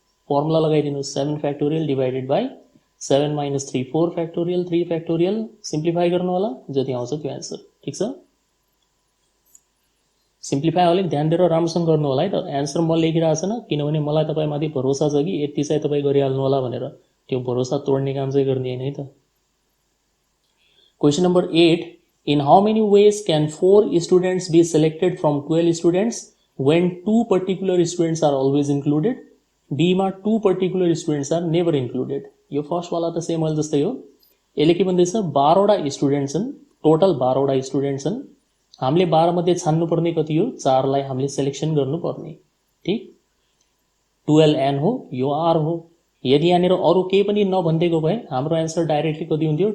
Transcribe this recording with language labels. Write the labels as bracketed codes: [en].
[en] Formula लगाइदिनु, 7 factorial divided by 7 minus 3, 4 factorial, 3 factorial. [ne] Simplify गर्नु होला, जति आउँछ त्यो एन्सर। ठिक छ? सिम्प्लिफाई अलिक ध्यान दिएर राम्रोसँग गर्नु होला है त। एन्सर म लेखिरहेको छैन, किनभने मलाई तपाईँमाथि भरोसा छ कि यति चाहिँ तपाईँ गरिहाल्नु होला भनेर। त्यो भरोसा तोड्ने काम चाहिँ गर्ने होइन है त। [en] Question number 8, in how many ways can 4 students be selected from 12 students when 2 particular students are always included? बीमा 2 particular students are never included. [ne] यो फर्स्टवाला त सेम अहिले जस्तै हो। यसले के भन्दैछ? 12वटा स्टुडेन्ट छन्, टोटल 12वटा स्टुडेन्ट छन्। हामीले 12 मध्ये छान्नुपर्ने कति हो? 4 लाई हामीले सेलेक्सन गर्नुपर्ने। ठिक, 12n हो, यो r हो। यदि यहाँनिर अरू केही पनि नभनिदिएको भए हाम्रो एन्सर डाइरेक्टली कति हुन्थ्यो?